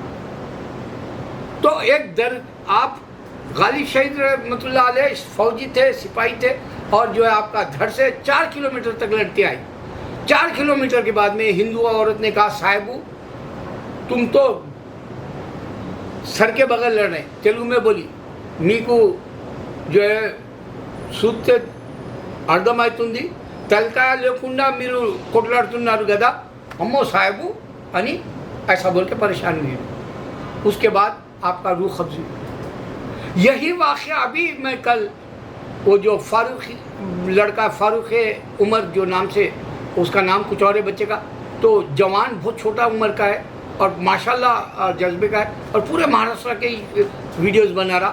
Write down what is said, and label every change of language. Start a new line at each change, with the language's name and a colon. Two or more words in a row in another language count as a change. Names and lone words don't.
Urdu: تو ایک آپ غالب شہید رحمۃ اللہ علیہ فوجی تھے، سپاہی تھے، اور جو ہے آپ کا دھڑ سے 4 کلومیٹر تک لڑتے آئے۔ 4 کلومیٹر کے بعد میں ہندو عورت نے کہا، صاحبو تم تو سر کے بغل لڑ رہے ہیں، تیلگو میں بولی، میکو جو ہے
Telugu: సూత్తే అర్థమవుతుంది తలకాయ లేకుండా మీరు కొట్లాడుతున్నారు కదా,
Urdu: اممو صاحبو یعنی ایسا بول کے پریشان ہوئی. اس کے بعد آپ کا روح قبض ہوئی. یہی واقعہ ابھی میں کل وہ جو فاروق لڑکا فاروق عمر جو نام سے، اس کا نام کچھ اور ہے بچے کا، تو جوان بہت چھوٹا عمر کا ہے اور ماشاءاللہ جذبے کا ہے اور پورے مہاراشٹر کے ویڈیوز بنا رہا.